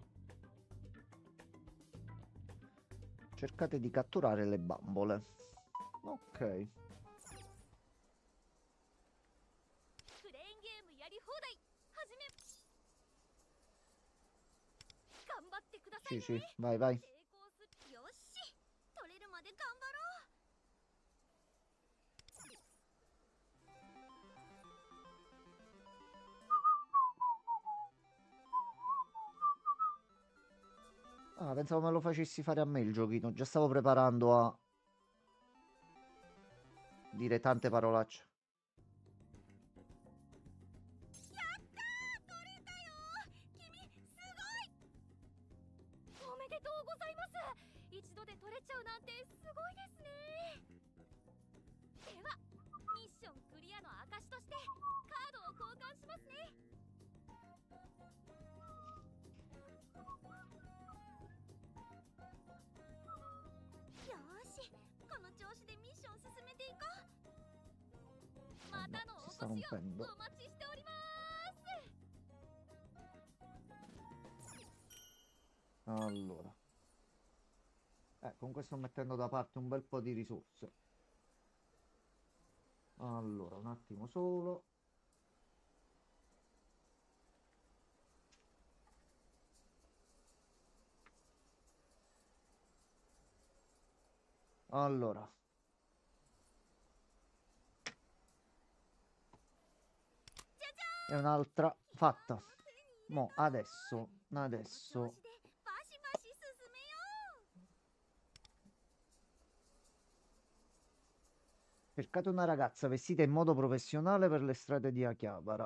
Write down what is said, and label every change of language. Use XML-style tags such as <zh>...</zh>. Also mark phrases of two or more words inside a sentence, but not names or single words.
<it>Cercate di catturare le bambole. Ok.</it> <ja>クレーンゲームやり放題始め。頑張ってください</ja> <it>Sì,</it> <ja>ね。</ja> <it>sì, vai, vai.</it> <ja>成功する。よし、取れるまで頑張ろう。</ja> <it>Ah, pensavo me lo facessi fare a me il giochino. Già stavo preparando a dire tante parolacce.</it> <ja>取れたよ。君すごい。おめでとうございます。一度で取れちゃうなんてすごいですね。ではミッションクリアの証としてカードを交換しますね。よーし、この調子でミッション進めていこう。またのお越しをお待ちしております。</ja> <it>Allora. Comunque sto mettendo da parte un bel po' di risorse. Allora, un attimo solo. Allora. E un'altra fatta. Mo' adesso.</it> <ja>バシバシ進めよう。</ja> <it>Cercate una ragazza vestita in modo professionale per le strade di Akihabara.</it>